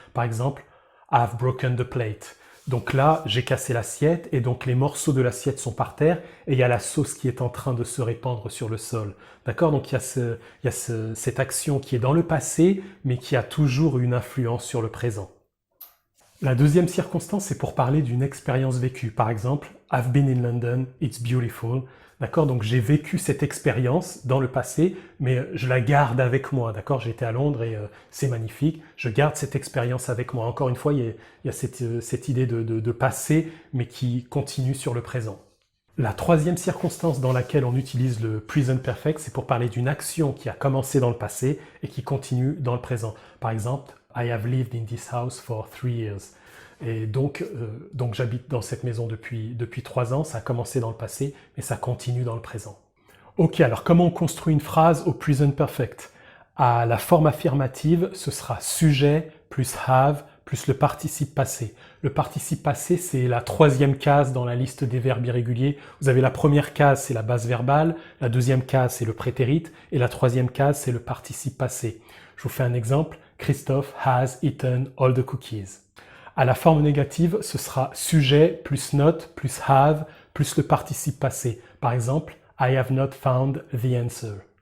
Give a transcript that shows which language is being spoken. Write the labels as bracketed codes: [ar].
[fr] Par exemple, [en] I've broken the plate. [fr] Donc là, j'ai cassé l'assiette et donc les morceaux de l'assiette sont par terre et il y a la sauce qui est en train de se répandre sur le sol. D'accord? Donc il y a cette action qui est dans le passé mais qui a toujours une influence sur le présent. La deuxième circonstance, c'est pour parler d'une expérience vécue. Par exemple, [en] I've been in London, it's beautiful. [fr] D'accord? Donc j'ai vécu cette expérience dans le passé, mais je la garde avec moi. D'accord? J'ai été à Londres et c'est magnifique. Je garde cette expérience avec moi. Encore une fois, il y a cette idée de passé, mais qui continue sur le présent. La troisième circonstance dans laquelle on utilise le present perfect, c'est pour parler d'une action qui a commencé dans le passé et qui continue dans le présent. Par exemple, [en] I have lived in this house for 3 years. [fr] Et donc j'habite dans cette maison depuis 3 ans, ça a commencé dans le passé, mais ça continue dans le présent. Ok, alors comment on construit une phrase au present perfect? À la forme affirmative, ce sera sujet plus have plus le participe passé. Le participe passé, c'est la 3e case dans la liste des verbes irréguliers. Vous avez la première case, c'est la base verbale, la deuxième case, c'est le prétérit, et la 3e case, c'est le participe passé. Je vous fais un exemple. [en] Christophe has eaten all the cookies. [fr] À la forme négative, ce sera sujet plus not plus have plus le participe passé. Par exemple, [en] I have not found the answer.